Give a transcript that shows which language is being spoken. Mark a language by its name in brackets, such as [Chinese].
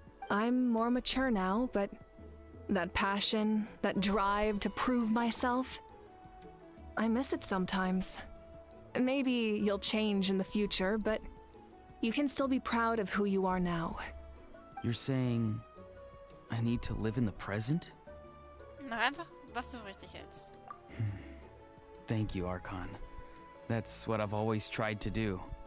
[English] I'm more mature now, but that passion, that drive to prove myself, I miss it sometimes. Maybe you'll change in the future, but you can still be proud of who you are now. You're saying I need to live in the present? [German] Mach einfach, was du für richtig hältst. [English] Thank you, Archon. That's what I've always tried to do.